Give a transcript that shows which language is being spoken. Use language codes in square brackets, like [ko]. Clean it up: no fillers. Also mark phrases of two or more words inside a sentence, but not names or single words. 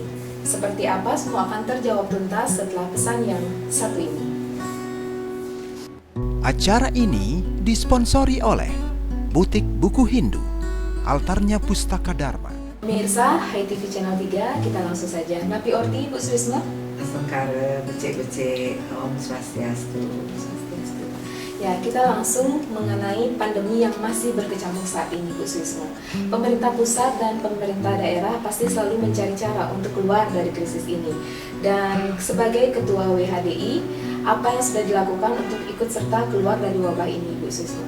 [id] Seperti apa, semua akan terjawab tuntas setelah pesan yang satu ini. Acara ini disponsori oleh Butik Buku Hindu, Altarnya Pustaka Dharma. Pemirsa Hai TV Channel 3, kita langsung saja. [ban] Napi Orti, Bu Surisno. Astungkara, becek-becek, Om Swastiastu. [id] Ya, kita langsung mengenai pandemi yang masih berkecamuk saat ini, Bu Suismo. Pemerintah pusat dan pemerintah daerah pasti selalu mencari cara untuk keluar dari krisis ini. Dan sebagai Ketua WHDI, apa yang sudah dilakukan untuk ikut serta keluar dari wabah ini, Bu Suismo?